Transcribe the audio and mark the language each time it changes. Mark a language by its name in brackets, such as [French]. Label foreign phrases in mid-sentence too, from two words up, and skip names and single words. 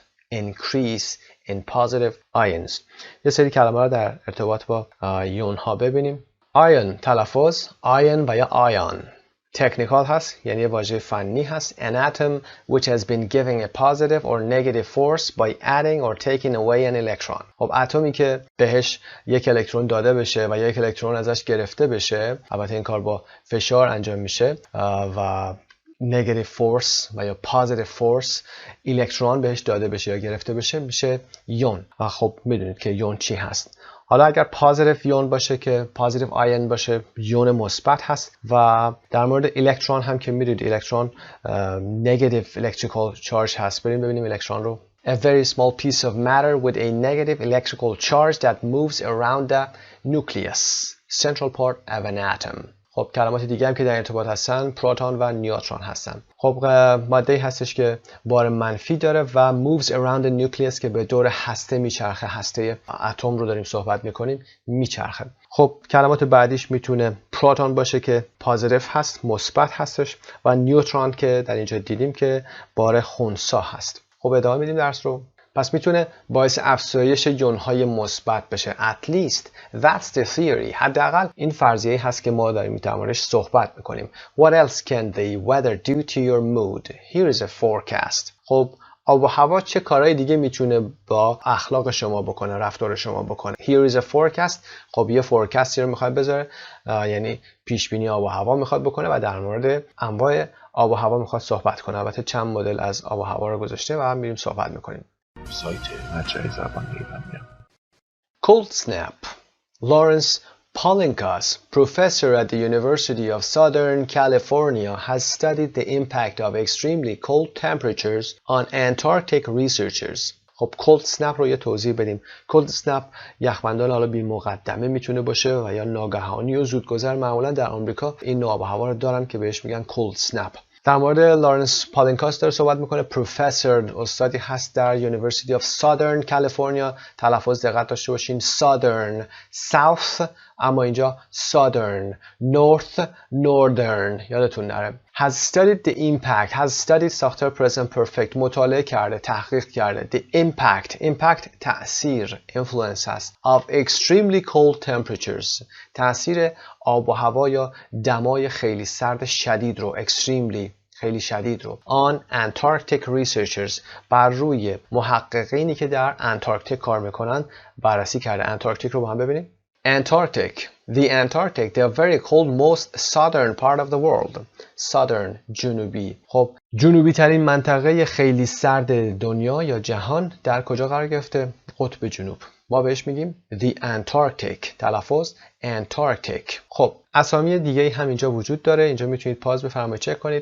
[English] Increase in positive ions. [Persian] یه سری کلمه رو در ارتباط با یون ها ببینیم. ion تلفظ ion و یا ion. تکنیکال هست یعنی واژه فنی هست. [English] An atom which has been given a positive or negative force by adding or taking away an electron. [Persian] خب اتمی که بهش یک الکترون داده بشه و یک الکترون ازش گرفته بشه، البته این کار با فشار انجام میشه و [English] negative force [Persian] و یا [English] positive force [Persian] الکترون بهش داده بشه یا گرفته بشه میشه یون. و خب میدونید که یون چی هست. حالا اگر positive یون باشه که [English] positive ion [Persian] باشه یون مثبت هست. و در مورد الکترون هم که میدونید الکترون [English] negative electrical charge [Persian] هست. بریم ببینیم الکترون رو. [English] A very small piece of matter with a negative electrical charge that moves around the nucleus, central part of an atom. [Persian] خب کلمات دیگه هم که در ارتباط هستن پروتون و نیوترون هستن. خب ماده‌ای هستش که بار منفی داره و [English] moves around the nucleus [Persian] که به دور هسته میچرخه، هسته اتم رو داریم صحبت میکنیم، میچرخه. خب کلمات بعدیش میتونه پروتون باشه که پوزیتیو هست، مثبت هستش، و نیوترون که در اینجا دیدیم که بار خنثی هست. خب ادامه میدیم درس رو. پس میتونه باعث افزایش یون‌های مثبت بشه. [English] At least that's the theory. [Persian] حداقل این فرضیه هست که ما داریم در موردش صحبت میکنیم. [English] What else can the weather do to your mood? Here is a forecast. [Persian] خب آب و هوا چه کارهای دیگه میتونه با اخلاق شما بکنه، رفتار شما بکنه. [English] Here is a forecast. [Persian] خب یه فورکاستی رو میخواد بذاره، یعنی پیش بینی آب و هوا میخواد بکنه و در مورد انواع آب و هوا میخواد صحبت کنه. البته چند مدل از آب و هوا رو گذاشته و هم میریم صحبت میکنیم. سایت مجموعه زبان ایرانی. [English] Cold snap. Lawrence Paulinkas, professor at the University of Southern California, has studied the impact of extremely cold temperatures on Antarctic researchers. [Persian] خب [English] cold snap [Persian] رو یه توضیح بدیم. [English] cold snap [Persian] یخبندان حالا بی مقدمه میتونه باشه و یا ناگهانی و زودگذر. معمولا در آمریکا این نوع آب و هوا رو دارن که بهش میگن [English] cold snap. [Persian] در مورد لارنس پالینکاس داره صحبت میکنه. پروفسور، استادی هست در University of Southern California. تلفظ دقت داشته باشین. [English] Southern، South، [Persian] اما اینجا [English] Southern، North، Northern، [Persian] یادتون نره. [English] Has studied the impact. Has studied ساختار present perfect. [Persian] مطالعه کرده، تحقیق کرده. [English] The impact [Persian] تأثیر، influence هست. [English] Of extremely cold temperatures. [Persian] تأثیر آب و هوا یا دمای خیلی سرد شدید رو، extremely خیلی شدید رو. [English] On Antarctic researchers. [Persian] بر روی محققینی که در انتارکتیک کار میکنن بررسی کرده. انتارکتیک رو با هم ببینیم. [English] Antarctic. The Antarctic, the very cold, most southern part of the world. Southern، [Persian] جنوبی. خب جنوبی ترین منطقه خیلی سرد دنیا یا جهان در کجا قرار گرفته؟ قطب جنوب. ما بهش میگیم The Antarctic. تلفظ Antarctic. خب اسامی دیگه هم اینجا وجود داره. اینجا میتونید پاز بفرمایید چک کنید.